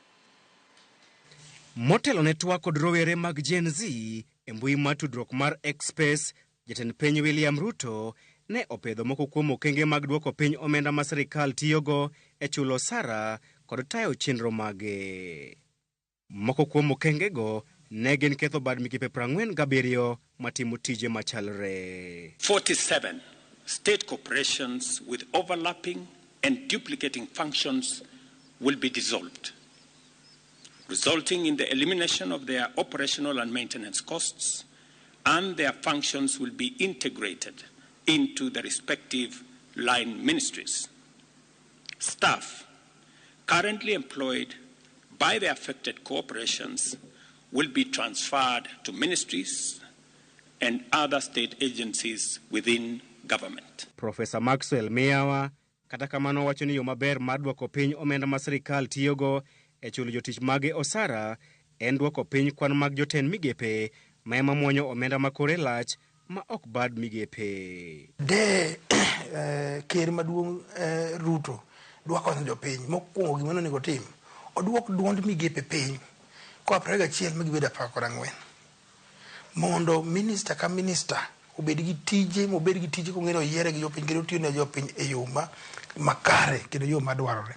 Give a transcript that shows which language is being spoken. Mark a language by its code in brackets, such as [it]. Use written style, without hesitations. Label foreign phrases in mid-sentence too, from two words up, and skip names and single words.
[luo] Motelo ne twak kod rowere mag Gen Z e mbui mar tudruok mar X-Space, jatend piny William Ruto ne opedho moko kuom okenge mag duoko piny omenda ma sirikal tiyogo e chulo osara kod tayo chenro mage. Moko kuom okengego ne gin ketho bad migepe 47 matimo tije machalre. [en] 47 state corporations with overlapping and duplicating functions will be dissolved, resulting in the elimination of their operational and maintenance costs, and their functions will be integrated into the respective line ministries. Staff currently employed by the affected corporations will be transferred to ministries and other state agencies within government. [luo] Professor Maxwell Miawa kata kamano wacho ni yo maber mar duoko piny omenda ma sirikal tiyogo e chulo jotich mage osara en duoko piny kwan mag jotend migepe ma ema muonyo omenda ma kore lach ma ok bad migepe. Ker maduong' Ruto duoko jopiny mokwongo gima onego tim oduok duond migepe piny kwa 11 magibedo 14 mondo minister ka minister obed gi tije kong'ero yiere gi jopiny kendo tiyo ne jopiny e yo makare kendo yo madwarore.